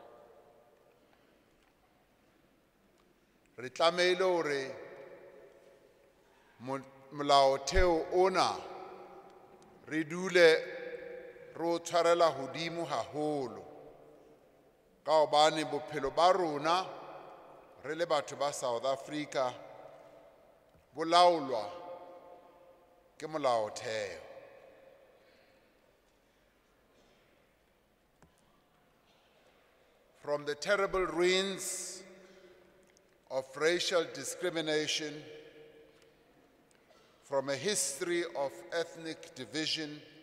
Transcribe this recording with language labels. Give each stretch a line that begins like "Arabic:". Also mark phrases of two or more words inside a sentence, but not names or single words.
Southern Sotho: Re tlameile hore molaotheo ona re dule re o tshwarela hodimo haholo, ka hobane bophelo ba rona re le batho ba South Africa bo laolwa ke molaotheo.
English: From the terrible ruins of racial discrimination, from a history of ethnic division